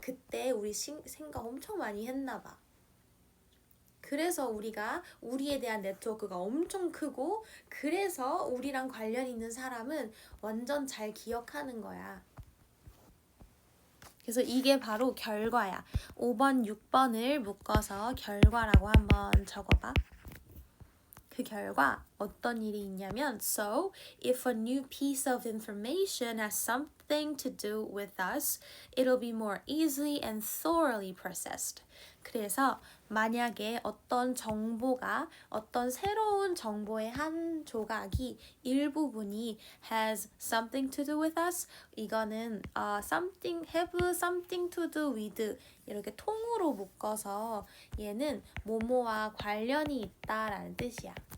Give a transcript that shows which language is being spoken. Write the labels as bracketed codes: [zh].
[ko] 그때 우리 생각 엄청 많이 했나 봐. 그래서 우리가 우리에 대한 네트워크가 엄청 크고 그래서 우리랑 관련 있는 사람은 완전 잘 기억하는 거야. 그래서 이게 바로 결과야. 5번, 6번을 묶어서 결과라고 한번 적어봐. 그 결과 어떤 일이 있냐면 [en] So, if a new piece of information has something to do with us, it'll be more easily and thoroughly processed. [ko] 그래서 만약에 어떤 정보가 어떤 새로운 정보의 한 조각이 일부분이 [en] has something to do with us [ko] 이거는 [en] something have something to do with [ko] 이렇게 통으로 묶어서 얘는 뭐뭐와 관련이 있다라는 뜻이야.